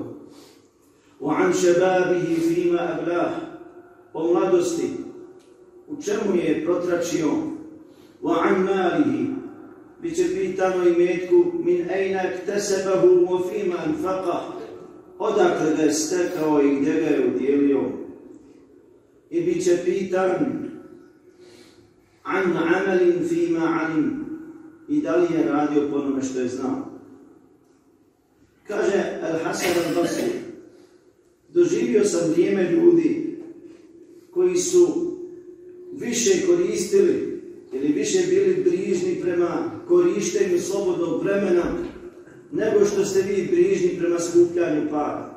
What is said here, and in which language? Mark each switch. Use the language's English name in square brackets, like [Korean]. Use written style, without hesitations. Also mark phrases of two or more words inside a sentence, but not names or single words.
[Bosnian] O [Arabic] عن شبابه فيما أبلاه, [Bosnian] o mladosti, u čemu je protračio. [Arabic] وعن ماله, [Bosnian] bit će pitano imetku [Arabic] من أين اكتسبه و فيما أنفقه, [Bosnian] odakle ga je stekao i gdje ga je udjelio. I bit će pitan [Arabic] عن عمل فيما علم, [Bosnian] i da li je radio po onome što je znao. Kaže Al-Hasan al-Basri: doživio sam vrijeme ljudi koji su više koristili ili više bili brižni prema korištenju slobodnog vremena nego što ste vi brižni prema skupljanju para.